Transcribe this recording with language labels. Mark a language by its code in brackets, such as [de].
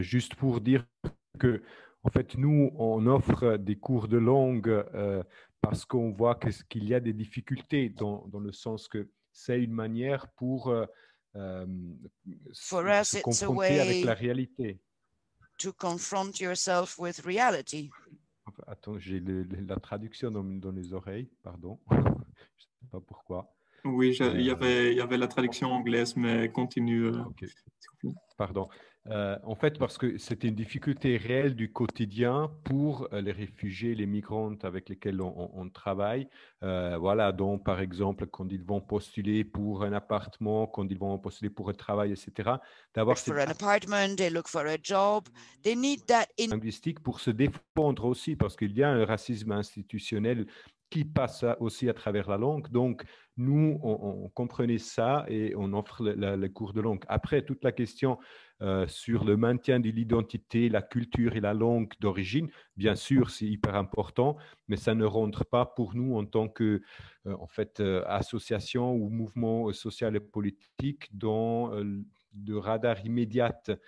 [fr] Juste pour dire que, en fait, nous, on offre des cours de langue parce qu'on voit qu'il y a des difficultés dans le sens que c'est une manière pour se confronter avec la réalité. [en] To confront yourself with reality. [fr] Attends, j'ai la traduction dans les oreilles, pardon. Je ne sais pas pourquoi. Oui, il y avait la traduction anglaise, mais continue. Okay. Pardon. En fait, parce que c'était une difficulté réelle du quotidien pour les réfugiés, les migrants avec lesquels on travaille. Voilà, donc par exemple, quand ils vont postuler pour un appartement, quand ils vont postuler pour un travail, etc. D'avoir [en] for an apartment, they look for a job. They need that [fr] linguistique pour se défendre aussi, parce qu'il y a un racisme institutionnel qui passe aussi à travers la langue. Donc, nous, on comprenait ça et on offre le cours de langue. Après, toute la question sur le maintien de l'identité, la culture et la langue d'origine, bien sûr, c'est hyper important, mais ça ne rentre pas pour nous en tant que association ou mouvement social et politique dans de radar immédiat.